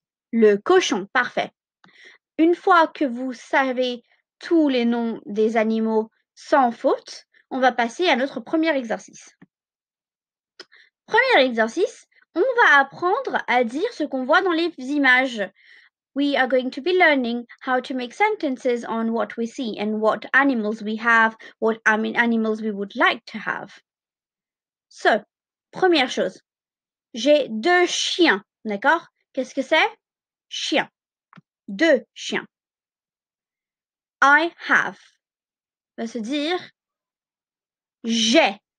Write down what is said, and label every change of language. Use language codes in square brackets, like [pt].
[fr] Le cochon, parfait. Une fois que vous savez tous les noms des animaux sans faute, on va passer à notre premier exercice. Premier exercice, on va apprendre à dire ce qu'on voit dans les images. [en] We are going to be learning how to make sentences on what we see and what animals we have, animals we would like to have. [fr] So, première chose, j'ai deux chiens, d'accord? Qu'est-ce que c'est? Chien. Deux chiens. [en] I have [fr] va se dire j'ai.